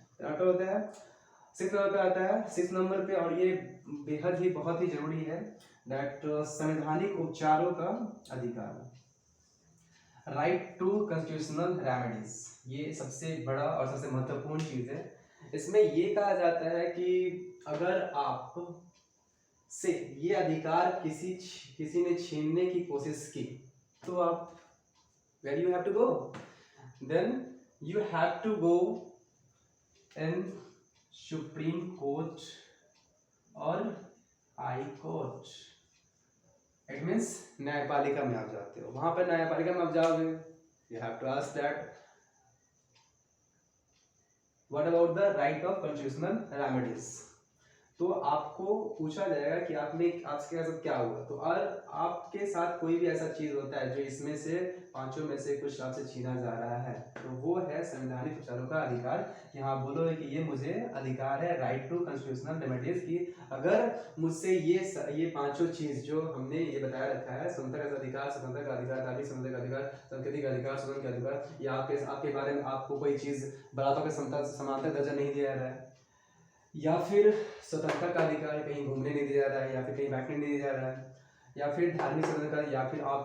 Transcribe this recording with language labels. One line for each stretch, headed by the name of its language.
Hindi: तो क्या होता है 6 नंबर पे आता है, 6 नंबर पे, और ये बेहद ही बहुत ही जरूरी है, दैट संवैधानिक उपचारों का अधिकार, राइट टू कॉन्स्टिट्यूशनल रेमेडीज। ये सबसे बड़ा और सबसे महत्वपूर्ण चीज है। इसमें ये कहा जाता है कि अगर आप से ये अधिकार किसी ने छीनने की कोशिश की तो आप
English: where you have to go? Then you have to go in Supreme Court or High Court. It means
Hindi: न्यायपालिका में आप जाते हो, वहां पर न्यायपालिका में आप जाओगे,
English: you have to ask that what about the right of constitutional remedies.
Hindi: तो आपको पूछा जाएगा कि आपके साथ क्या हुआ। तो और आपके साथ कोई भी ऐसा चीज होता है जो इसमें से पांचों में से कुछ आपसे छीना जा रहा है, तो वो है संवैधानिक उपचारों का अधिकार। कि हाँ बोलोगे कि ये मुझे अधिकार है, राइट टू कॉन्स्टिट्यूशनल रेमेडीज, की अगर मुझसे ये पांचों चीज जो हमने ये बताया रखा है, स्वतंत्रता का अधिकार, स्वतंत्रता का अधिकार, धार्मिक स्वतंत्रता का अधिकार, सांस्कृतिक अधिकार, स्वतंत्र का अधिकार, या आपके बारे में आपको कोई चीज बराबरों के समानता दर्जा नहीं दिया जा रहा है, या फिर स्वतंत्रता का अधिकार, कहीं घूमने नहीं दिया जा रहा है, या फिर कहीं बैठने नहीं दिया जा रहा है, या फिर धार्मिक स्वतंत्रता, या फिर